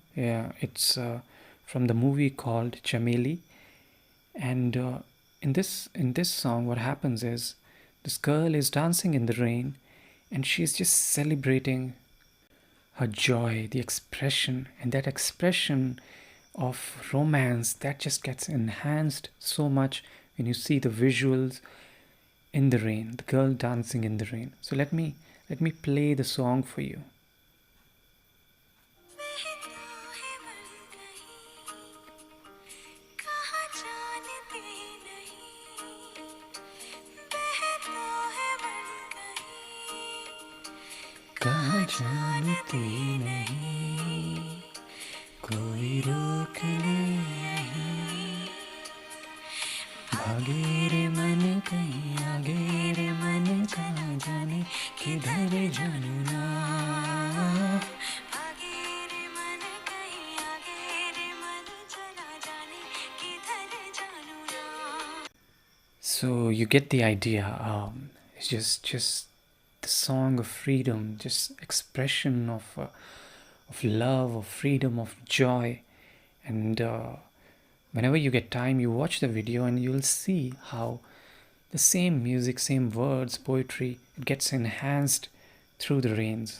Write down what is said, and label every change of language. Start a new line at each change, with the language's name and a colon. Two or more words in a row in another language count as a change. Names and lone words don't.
English: It's from the movie called Chameli, and in this song, what happens is this girl is dancing in the rain, and she's just celebrating her joy, the expression, and that expression of romance that just gets enhanced so much when you see the visuals in the rain, the girl dancing in the rain. So let me play the song for you.
Hindi: कहाँ जानती नहीं कोई रोक ले भागे रे मन कहीं आगे रे मन कहाँ जाने किधर जानू ना भागे रे मन कहीं आगे रे मन चला जाने किधर जानू ना.
English: So you get the idea. It's just the song of freedom, just expression of love, of freedom, of joy, and whenever you get time, you watch the video and you'll see how the same music, same words, poetry, it gets enhanced through the rains.